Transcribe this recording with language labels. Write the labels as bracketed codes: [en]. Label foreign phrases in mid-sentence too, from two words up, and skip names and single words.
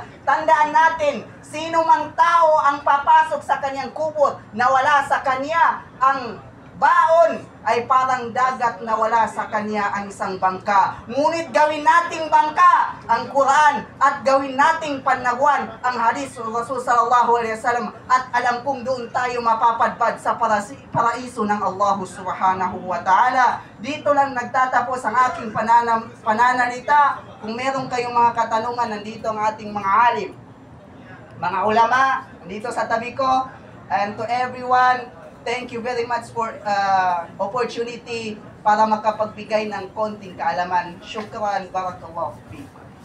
[tl] Tandaan natin, sino mang tao ang papasok sa kanyang kubot na wala sa kanya ang baon, ay parang dagat na wala sa kanya ang isang bangka. Ngunit gawin nating bangka ang Quran at gawin nating panagwan ang hadis ng Rasul [ar] صلى الله عليه وسلم, [tl] at alam kong doon tayo mapapadpad sa paraiso ng Allah [ar] سبحانه وتعالى. [tl] Dito lang nagtatapos ang aking pananalita. Kung meron kayong mga katanungan, nandito ang ating mga alim, mga ulama, nandito sa tabi ko. [en] And to everyone, thank you very much for opportunity [tl] para makapagbigay ng konting kaalaman. [ar] شكرا، بارك الله فيك.